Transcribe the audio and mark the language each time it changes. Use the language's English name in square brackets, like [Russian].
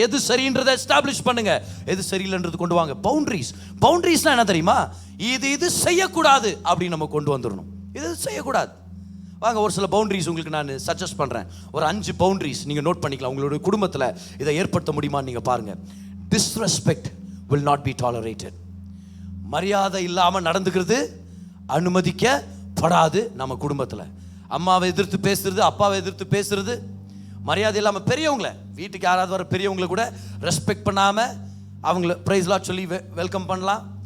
[Tamil] எது சரின்றதை எஸ்டாப்ளிஷ் பண்ணுங்க, எது சரியில்லைன்றது கொண்டு வாங்க. பவுண்டரிஸ். பவுண்டரிஸ்னா என்ன தெரியுமா? இது செய்யக்கூடாது அப்படின்னு நம்ம கொண்டு வந்துடணும். இது செய்யக்கூடாது. வாங்க, ஒரு சில பவுண்டரிஸ் உங்களுக்கு நான் சஜஸ்ட் பண்ணுறேன். ஒரு 5 பவுண்டரிஸ் நீங்கள் நோட் பண்ணிக்கலாம். உங்களுடைய குடும்பத்தில் இதை ஏற்படுத்த முடியுமான்னு நீங்கள் பாருங்கள். [English] Disrespect will not be tolerated. [Tamil] மரியாதை இல்லாமல் நடந்துக்கிறது அனுமதிக்கப்படாது. நம்ம குடும்பத்தில் அம்மாவை எதிர்த்து பேசுறது, அப்பாவை எதிர்த்து பேசுறது, மரியாதை இல்லாமல் பெரியவங்களை, வீட்டுக்கு யாராவது வர பெரியவங்களை கூட ரெஸ்பெக்ட் பண்ணாமல் அவங்கள ப்ரைஸ்லாம் சொல்லி வெல்கம் பண்ணலாம்.